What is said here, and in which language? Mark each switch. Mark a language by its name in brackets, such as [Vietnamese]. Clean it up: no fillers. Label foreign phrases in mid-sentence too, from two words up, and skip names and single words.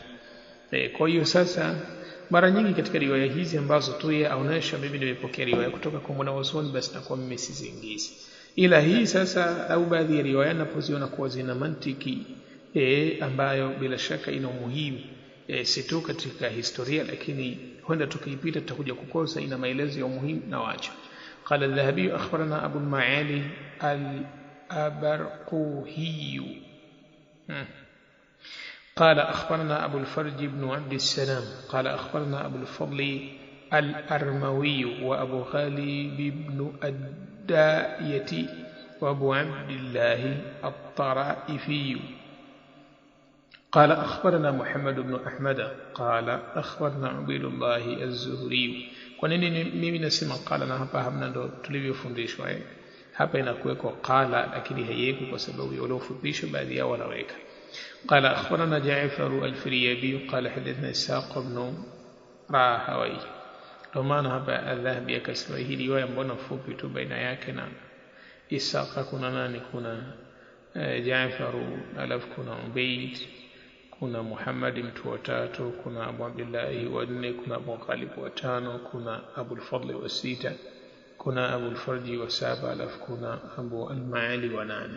[Swahili] Kwa hiyo sasa mara nyingi katika riwaya hizi ambazo tu yeye aonesha mimi nimepokea riwaya kutoka kwa mwanazuoni, basi na kwa mimi siziingizi. Ila hii sasa au baadhi ya riwaya napoziona kuwa zina mantiki ambayo bila shaka ina umuhimu si tu katika historia, lakini huenda tukiipita tutakuja kukosa, ina maelezo ya umuhimu na wacha. [Arabic] قال الذهبي أخبرنا أبو المعالي الأبرقوهي قال أخبرنا أبو الفرج بن عبد السلام قال أخبرنا أبو الفضل الأرموي وأبو غالب بن الداية وأبو عبد الله الطرائفي قال أخبرنا محمد بن أحمد قال أخبرنا عبيد الله الزهري. [Swahili] Kwa nini mimi nasema qala na hapa hamna ndo tulivyofundishwa hapa inakuweko qala, lakini haiyeki kwa sababu ya waliofundishwa baadhi yao wanaweka. [Arabic] قال أخبرنا جعفر الفريابي قال حدثنا إسحاق بن راهوي. [Swahili] لما hapa Adhahabi akasema hii riwaya mbona fupi tu baina yake na Ishaq kuna nani? Kuna Ja'far, alafu kuna Ubayd, kuna Muhammad mtu wa tatu, kuna Abu Abdullah wa nne, kuna Abu Ghalib wa tano, kuna Abu al-Fadl wa sita, kuna Abu al-Farji wa saba, alafu kuna Abu al-Maali wa nane.